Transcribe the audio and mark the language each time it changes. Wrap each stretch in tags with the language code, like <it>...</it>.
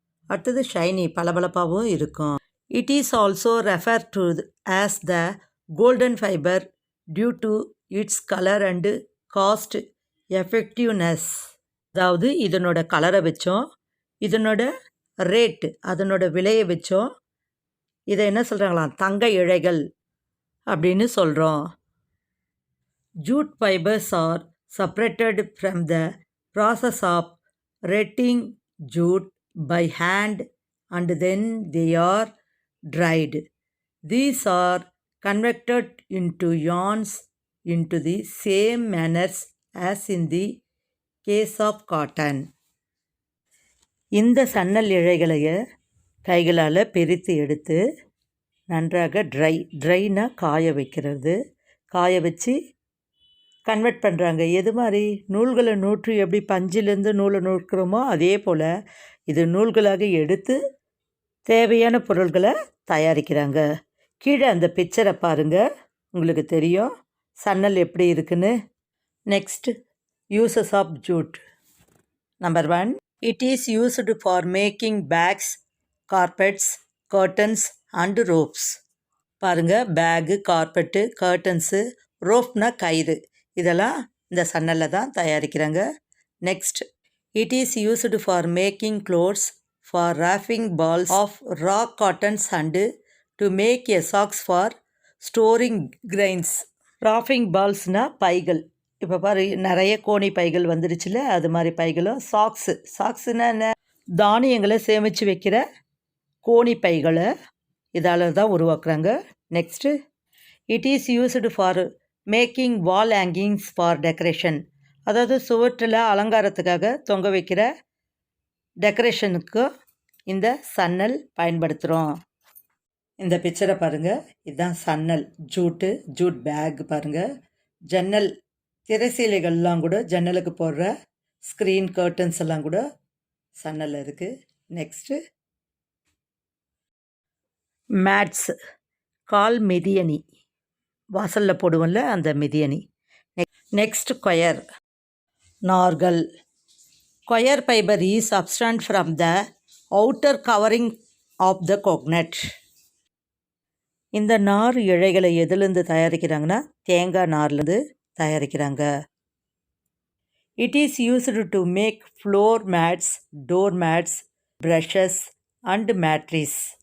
<ta>அடுத்தது ஷைனி, பளபளப்பாகவும் இருக்கும்.</ta> <en>It is also refer to as the golden fibre due to its colour and cost effectiveness.</en> <ta>அதாவது இதனோட கலரை வச்சோம், இதனோட ரேட்டு, அதனோட விலையை வச்சோம் இதை என்ன சொல்கிறாங்களாம்? தங்க இழைகள் அப்படின்னு சொல்கிறோம்.</ta> <en>Jute fibers are separated from the process of retting jute by hand and then they are dried. These are converted into yarns into the same manners as in the case of cotton.</en> <ta>இந்த சன்னல் இழைகளைய கைகளால் பிரித்து எடுத்து நன்றாக ட்ரைனா காய வைக்கிறது. காய வச்சு convert பண்ணுறாங்க. எது மாதிரி? நூல்களை நூற்று எப்படி பஞ்சிலேருந்து நூலை நூற்கிறோமோ அதே போல் இது நூல்களாக எடுத்து தேவையான பொருள்களை தயாரிக்கிறாங்க. கீழே அந்த பிக்சரை பாருங்கள், உங்களுக்கு தெரியும் சன்னல் எப்படி இருக்குன்னு.</ta> <en>Next, uses of jute. Number 1, it is used for making bags, carpets, curtains and ropes.</en> <ta>பாருங்கள், பேகு, கார்பெட்டு, கர்டன்ஸு, ரோப்னா கயிறு, இதெல்லாம் இந்த சன்னலில் தான் தயாரிக்கிறாங்க.</ta> <en>Next, it is used for making clothes, for wrapping balls of raw cottons and to make a socks for storing grains.</en> <ta>ராஃபிங் பால்ஸ்னால் பைகள். இப்போ பாரு நிறைய கோணி பைகள் வந்துருச்சுல, அது மாதிரி பைகளும். சாக்ஸுன்னா என்ன? தானியங்களை சேமித்து வைக்கிற கோணி பைகளை இதால் தான் உருவாக்குறாங்க.</ta> <en>Next, it is used for making wall hangings for decoration.</en> <ta>அதாவது சுவற்றில் அலங்காரத்துக்காக தொங்க வைக்கிற டெக்கரேஷனுக்கு இந்த சன்னல் பயன்படுத்துகிறோம். இந்த பிக்சரை பாருங்கள், இதுதான் சன்னல். ஜூட் பேக் பாருங்கள். ஜன்னல் திரைசீலைகள்லாம் கூட, ஜன்னலுக்கு போடுற ஸ்க்ரீன் கர்டன்ஸ் எல்லாம் கூட சன்னல் இருக்குது. நெக்ஸ்ட்டு, மேட்ஸ், கால் மிதியணி, வாசலில் போடுவோம்ல அந்த மிதியணி. Next, quire, நார்கள்.</ta> <en>Coir fibre is substract from the outer covering of the coconut.</en> <ta>இந்த நார் இழைகளை எதுலேருந்து தயாரிக்கிறாங்கன்னா தேங்காய் நார்லேருந்து தயாரிக்கிறாங்க.</ta> <en>It is used to make floor mats, door mats, brushes and mattress.</en>